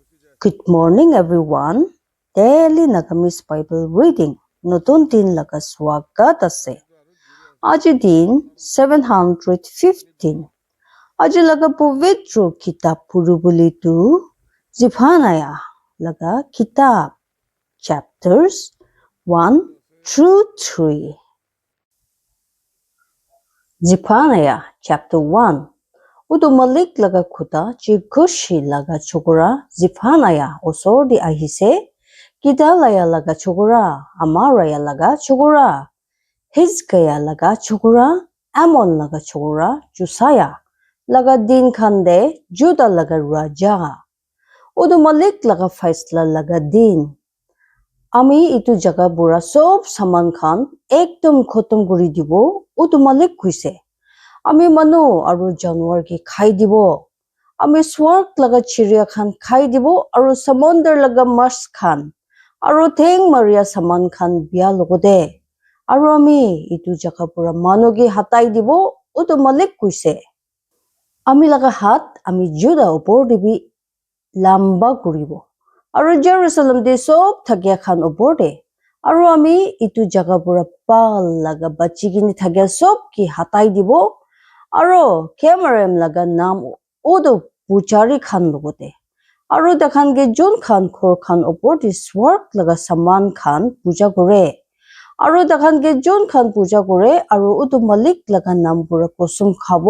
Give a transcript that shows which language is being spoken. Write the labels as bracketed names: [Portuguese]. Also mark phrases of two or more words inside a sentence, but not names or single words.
[English] Good morning, everyone. Daily Nagamis Bible reading. [Naga Pidgin] Notun din laga swagat ase. Aji din 715. Aji laga povitro kitab purubuli tu Ziphanaya laga kitab [English] chapters 1 through 3. [Naga Pidgin] Ziphanaya chapter 1. Udu Malik laga khuda Chikushi laga chokora Ziphanaya osor di ahise Gedaliah laga chokora Amaraya laga chokora Hizkiah laga chokora Amon laga chokora Josiah laga din khande Judah laga raja Udu Malik laga faisla laga din Ami itu jaga bura sob saman khan ekdom khotom guri dibo Udu Malik kuise আমি মানুহ আৰু জানুৱাৰ কি খাই দিব আমি স্বৰ্গ লগা চিৰিয়া খান খাই দিব আৰু সমুদ্ৰ লগা মাছ খান আৰু ঠেং মাৰিয়া সামান খান বিয়া লগতে আৰু আমি ইটো জাগা পুৰা মানুহগি হাতাই দিব উটো মালিক কৈছে আমি লগা হাত আমি জুদা ওপৰ দিবি লম্বা কৰিব আৰু জেৰুসালেম দে সব থাকিয়া খান ওপৰ দে আৰু আমি ইটো জাগা পুৰা পাল লগা বাচিগিনি থাকিয়া সব কি হাতাই দিব Aro kemarem laga nam odo puchari khan logote. Aro dakhan ge jun khan khor khan opor di swark laga saman khan puja gore. Aro dakhan ge jun khan puja gore aro odo malik laga nam pura kosum khabo.